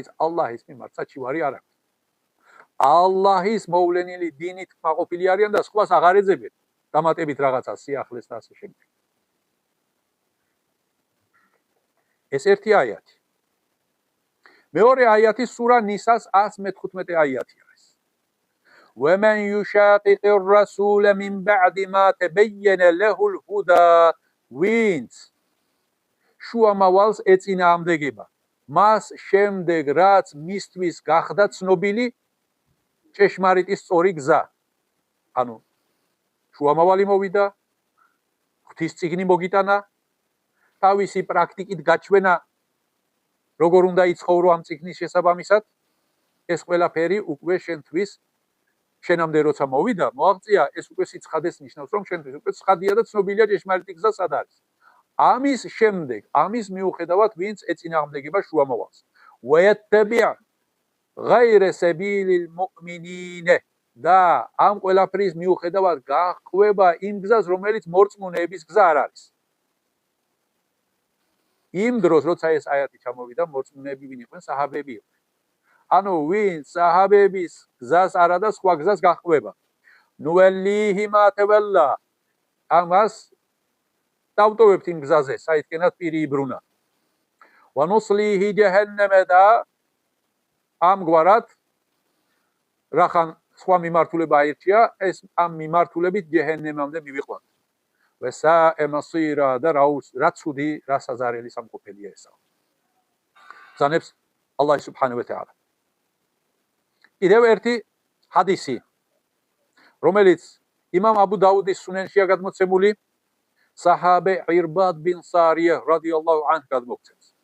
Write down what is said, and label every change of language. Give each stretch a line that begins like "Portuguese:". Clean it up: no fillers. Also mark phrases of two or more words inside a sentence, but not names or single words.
Georgian: ალლაჰის მიმართ საჩივარი არ აქვს. ალლაჰის მოვლენილი დინით კმაყოფილი არიან და სხვას აღარ ეძებენ, დამატებით რაღაცა სიახლეს და ასე შემდეგ. ეს ერთი აიათი. მეორე აიათი სურა ნისას 115 აიათი არის.
Arabic: وَمَنْ يُشَاقِقِ الرَّسُولَ مِنْ بَعْدِ مَا تَبَيَّنَ لَهُ الْهُدَى
Georgian: ვინც შუამავალს ეწინააღმდეგება მას შემდეგ რაც მისთვის გახდა ცნობილი ჭეშმარიტი სწორი გზა. ანუ შუამავალი მოვიდა, ღვთის წიგნი მოგიტანა, თავისი პრაქტიკით გაჩვენა როგორ უნდა იცხოვრო ამ წიგნის შესაბამისად, ეს ყველაფერი უკვე შენთვის შენამდე როცა მოვიდა, მოაღწია, ეს უკვე სიცხადეს ნიშნავს, რომ შენთვის უკვე ცხადია და ცნობილია ჭეშმარიტი გზა სად არის. ამის შემდეგ, ამის მიუხედავად, ვინც ეწინააღმდეგება შუამავალს.
Arabic: وَيَتَّبِعْ غَيْرَ سَبِيلِ الْمُؤْمِنِينَ
Georgian: და ამ ყველაფრის მიუხედავად გაჰყვება იმ გზას, რომელიც მორწმუნეების გზა არ არის. იმ დროს, როცა ეს აიათი ჩამოვიდა, მორწმუნეები ვინ იყვნენ? საჰაბები იყვნენ. ანუ ვინ საჰაბების გზას არა და სხვა გზას გაჰყვება.
Arabic: نوله ما تولى,
Georgian: ამას დავტოვებთ იმ გზაზე, საიდანაც პირი იბრუნა.
Arabic: ونصله جهنم
Georgian: და ამგვარად რახან სხვა მიმართულება აირჩია, ეს ამ მიმართულებით ჯაჰანნემამდე მივიყვანთ.
Arabic: وَسَاءَ مَصِيرًا
Georgian: და რა ცუდი, რა საზარელი სამყოფელია ესა. ბრძანებს
Arabic: الله سبحانه وتعالى.
Georgian: კიდევ ერთი ჰადისი, რომელიც იმამ აბუ დაუდის სუნენშია გადმოცემული, საჰაბე ირბად ბინ სარია
Arabic: رضي الله عنه
Georgian: გადმოგცემს.